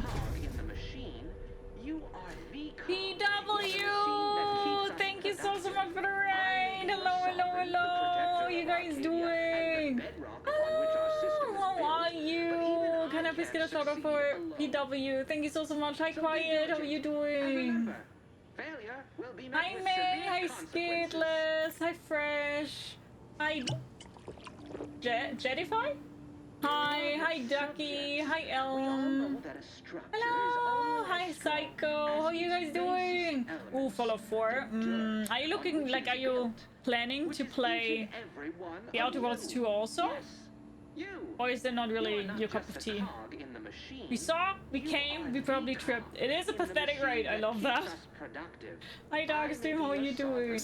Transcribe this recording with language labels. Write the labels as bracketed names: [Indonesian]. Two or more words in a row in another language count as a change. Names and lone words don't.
[English] In the machine, you are the PW! Thank you so much for the raid! Hello! You guys doing? Oh, how are you? Can I please get a shout out for PW? Thank you so much. Hi, Quiet. How are you doing? Hi, May. Hi, Skidless. Hi, Fresh. Hi, Jedify? Hi, Ducky. Hi, Elm. Hello. Hi, Psycho. How are you guys doing? Ooh, Fallout 4. Are you looking like, are you planning to play The Outer Worlds 2 also? Or is that not really your cup of tea? We saw, we came, we probably tripped. It is a pathetic raid, I love that. Hi Darkstream, how are you doing?